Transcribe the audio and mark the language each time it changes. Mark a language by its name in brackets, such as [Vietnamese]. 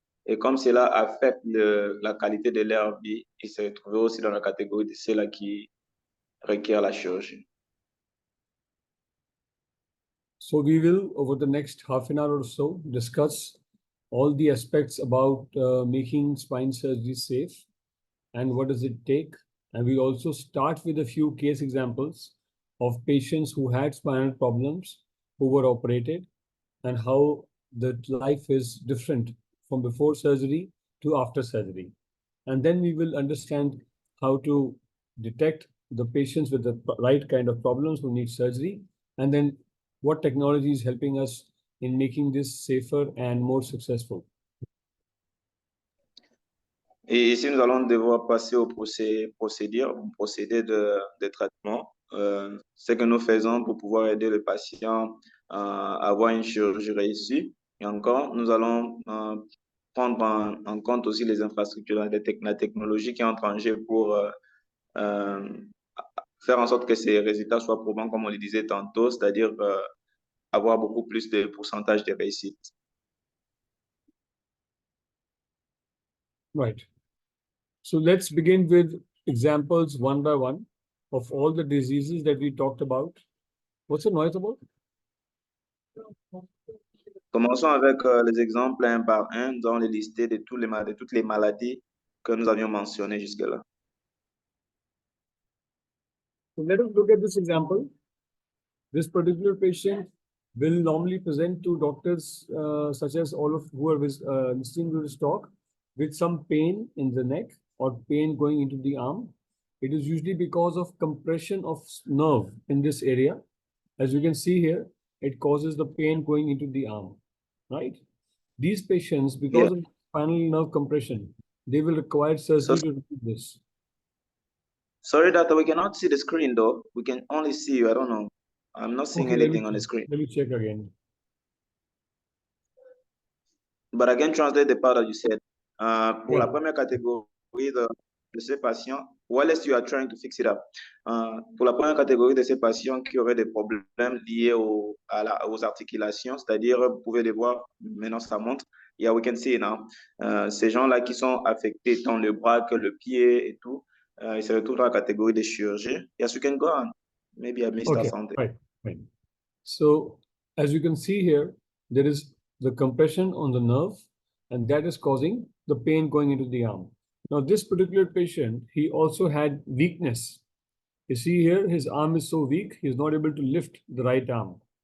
[French] Et comme cela affecte la qualité de leur vie, ils se retrouvent aussi dans la catégorie de ceux-là qui requièrent la chirurgie. [English] So we will, over the next half an hour or so, discuss all the aspects about making spine surgery safe and what does it take. And we also start with a few case examples of patients who had spinal problems, who were operated, and how the life is different from before surgery to after surgery. And then we will understand how to detect the patients with the right kind of problems who need surgery, and then what technology is helping us in making this safer and more successful. [French] Et ici, nous allons devoir passer au procédé de traitement. Ce que nous faisons pour pouvoir aider le patient à avoir une chirurgie réussie. Et encore, nous allons prendre en compte aussi les infrastructures, la technologie qui entre en jeu pour faire en sorte que ces résultats soient probants, comme on le disait tantôt, c'est-à-dire avoir beaucoup plus de pourcentage de réussite. [English] Right. So let's begin with examples one by one of all the diseases that we talked about. What's the noise about? [French] Commençons avec les exemples un par un. Nous allons les lister de toutes les maladies que nous avions mentionnées jusque-là. [English] So let us look at this example. This particular patient will normally present to doctors such as all of who are listening to this talk with some pain in the neck or pain going into the arm. It is usually because of compression of nerve in this area. As you can see here, it causes the pain going into the arm, right? These patients, because of spinal nerve compression, they will require surgery to remove this. Sorry, doctor, we cannot see the screen though. We can only see you. I don't know. I'm not seeing anything on the screen. Let me check again. But I can translate the part that you said. [French] Pour la [English] Yeah. [French] première catégorie de ces patients, [English] while you are trying to fix it up. [French] Pour la première catégorie de ces patients qui auraient des problèmes liés aux articulations, c'est-à-dire, vous pouvez les voir, maintenant ça monte, [English] yeah, we can see it now. [French] Ces gens-là qui sont affectés tant le bras que le pied et tout, ils se retrouvent dans la catégorie des chirurgies. [English] Yes, you can go on. Maybe I missed something. Right. So as you can see here, there is the compression on the nerve, and that is causing the pain going into the arm. Now, this particular patient, he also had weakness. You see here, his arm is so weak, he's not able to lift the right arm.